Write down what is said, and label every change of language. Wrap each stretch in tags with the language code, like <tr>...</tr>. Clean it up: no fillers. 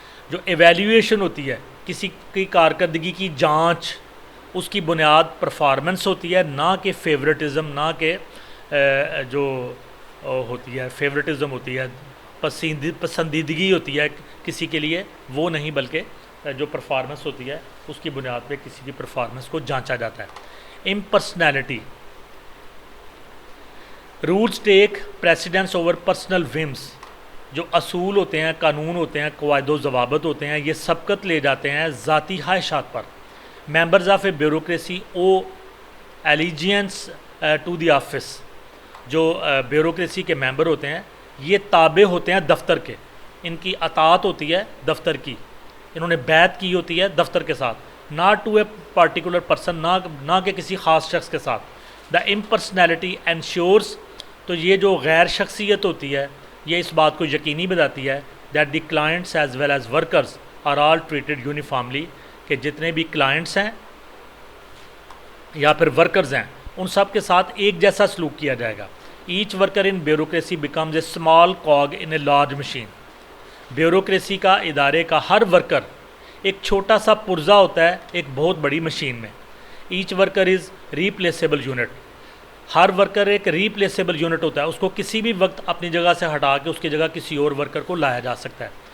<ur>جو ایویلیویشن ہوتی ہے کسی کی کارکردگی کی جانچ, اس کی بنیاد پرفارمنس ہوتی ہے, نہ کہ فیوریٹزم, نہ کہ جو ہوتی ہے فیوریٹزم ہوتی ہے, پسندیدگی ہوتی ہے کسی کے لیے, وہ نہیں, بلکہ جو پرفارمنس ہوتی ہے اس کی بنیاد پہ کسی کی پرفارمنس کو جانچا جاتا ہے.</ur> <en>Impersonality, rules take precedence over personal whims.</en> <ur>جو اصول ہوتے ہیں, قانون ہوتے ہیں, قواعد و ضوابط ہوتے ہیں, یہ سبقت لے جاتے ہیں ذاتی خواہشات پر.</ur> <en>Members of a bureaucracy owe allegiance to the office.</en> <ur>جو بیوروکریسی کے ممبر ہوتے ہیں یہ تابع ہوتے ہیں دفتر کے, ان کی اطاعت ہوتی ہے دفتر کی, انہوں نے بیعت کی ہوتی ہے دفتر کے ساتھ,</ur> <en>not to a particular person,</en> <ur>نہ کہ کسی خاص شخص کے ساتھ.</ur> <en>the impersonality insures,</en> <ur>تو یہ جو غیر شخصیت ہوتی ہے یہ اس بات کو یقینی بتاتی ہے</ur> <en>that the clients as well as workers are all treated uniformly,</en> <ur>کہ جتنے بھی کلائنٹس ہیں یا پھر ورکرز ہیں ان سب کے ساتھ ایک جیسا سلوک کیا جائے گا.</ur> <en>Each worker in bureaucracy becomes a small cog in a large machine.</en> <ur>Bureaucracy کا ادارے کا ہر ورکر ایک چھوٹا سا پرزہ ہوتا ہے ایک بہت بڑی مشین میں.</ur> <en>Each worker is replaceable unit.</en> <ur>Hare worker ایک ریپلیسیبل یونٹ ہوتا ہے, اس کو کسی بھی وقت اپنی جگہ سے ہٹا کے اس کی جگہ کسی اور ورکر کو لایا جا سکتا ہے.</ur>